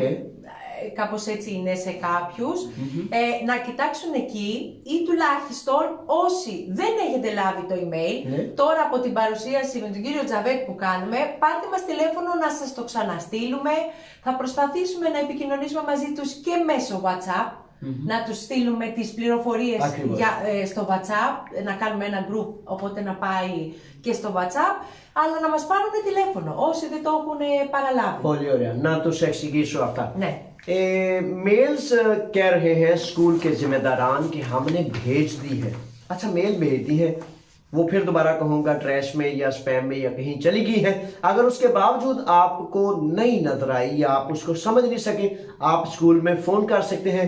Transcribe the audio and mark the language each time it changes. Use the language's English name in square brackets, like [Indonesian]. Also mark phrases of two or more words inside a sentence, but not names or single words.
[Greek] κάπως έτσι είναι σε κάποιους, να κοιτάξουν εκεί, ή τουλάχιστον όσοι δεν έχετε λάβει το email, τώρα από την παρουσίαση με τον κύριο Τζαβέκ που κάνουμε, πάρτε μας τηλέφωνο να σας το ξαναστείλουμε, θα προσπαθήσουμε να επικοινωνήσουμε μαζί τους και μέσω WhatsApp, να τους στείλουμε τις πληροφορίες στο WhatsApp, να κάνουμε ένα group, οπότε να πάει και στο WhatsApp, αλλά να μας πάρουν τηλέφωνο όσοι δεν το έχουν παραλάβει. Πολύ ωραία. Να τους εξηγήσω αυτά. Ναι. [Urdu] میلز کہہ رہے ہیں سکول کے ذمہ داران کہ ہم نے بھیج دی ہے. اچھا، میل بھیج دی ہے، وہ پھر دوبارہ کہوں گا ٹریش میں یا سپیم میں یا کہیں چلی گئی ہے. اگر اس کے باوجود آپ کو نہیں نظر آئی یا آپ اس کو سمجھ نہیں سکے، آپ سکول میں فون کر سکتے ہیں.